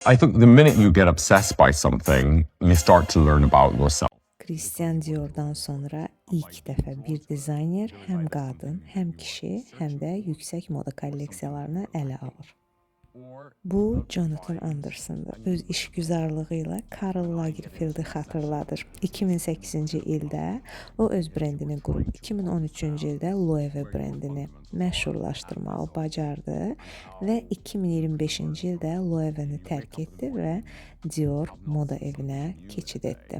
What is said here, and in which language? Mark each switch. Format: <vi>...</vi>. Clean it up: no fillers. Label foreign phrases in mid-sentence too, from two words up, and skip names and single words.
<en>I think the minute you get obsessed by something, you start to learn about yourself.</en> <az>Christian Dior'dan sonra ilk dəfə bir dizayner həm qadın, həm kişi, həm də yüksək moda kolleksiyalarını ələ alır. Bu Jonathan Anderson'dır. Öz işgüzarlığı ilə Karl Lagerfeld'i xatırladır. 2008-ci ildə o öz brendini qurub, 2013-cü ildə Loewe brendini məşhurlaşdırmağı bacardı və 2025-ci ildə Loewe-ni tərk etdi və Dior moda evinə keçid etdi.</az>